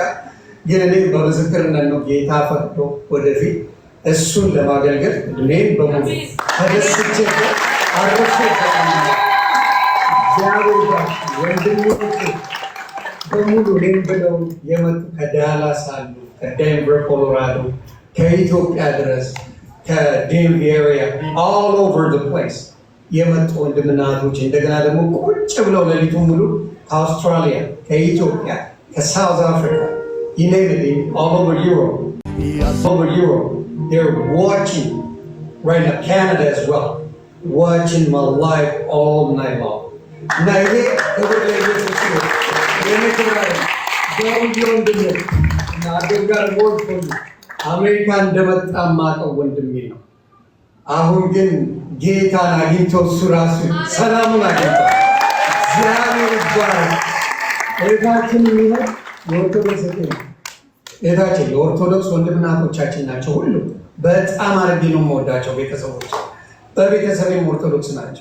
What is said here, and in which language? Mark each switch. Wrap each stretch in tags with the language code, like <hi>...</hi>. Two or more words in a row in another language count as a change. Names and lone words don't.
<am>ግን እኔ በምስክርነት ነው ጌታ ፈቅዶ ወደፊት እሱን ለማገልገል እድሜን በሙሉ ተደስቼ አረፍኩ። እግዚአብሔር ወንድሞች በሙሉ እኔም ብለው የመጡ ከዳላስ አሉ፣ ከዴንቨር ኮሎራዶ፣ ከኢትዮጵያ ድረስ ከዴንቪ ኤሪያ</am> <en>all over the place</en> <am>የመጡ ወንድምና እህቶች እንደገና ደግሞ ቁጭ ብለው ሌሊቱን ሙሉ ከአውስትራሊያ፣ ከኢትዮጵያ፣ ከሳውዝ አፍሪካ</am> <en>you name it, all over Europe. They're watching right now, Canada as well, watching my life all night long. Now here, I've got a word for you.</en> <am>አሜሪካ እንደመጣ ማቀው ወንድሜ ነው። አሁን ግን ጌታን አግኝቶ እሱ ራሱ ሰላሙን አግኝቶ እግዚአብሔር ይባረክ። እህታችን የሚሆን የኦርቶዶክስ ወንድምና እህቶቻችን ናቸው። ሁሉ በጣም አድርጌ ነው የምወዳቸው ቤተሰቦች፣ በቤተሰቤም ኦርቶዶክስ ናቸው።</am>